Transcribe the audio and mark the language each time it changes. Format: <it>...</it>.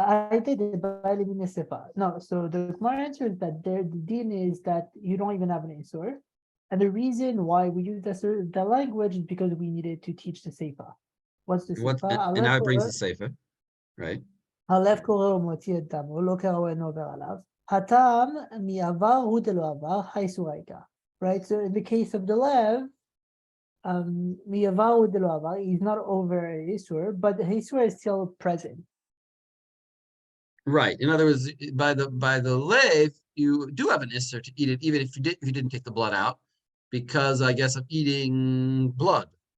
<en>No, so the Gemara answer is that the din is that you don't even have an Isur. And the reason why we use the language is because we needed to teach the Seifa. What's the What? Seifa? And now it brings the sefer, right?</en> <he>הלב קורא ומוציא את דמו, לא קרא אינו עובר עליו. הטעם מעבר הוא דלא עבר, האיסור העיקר.</he> <en>Right, so in the case of the lev,</en> <he>מעבר הוא דלא עבר,</he> <en>he's not over Isur, but the Isur is still present. Right. In other words, by the lathe, you do have an isser to eat it, even if you didn't take the blood out, because I guess of eating blood.</en>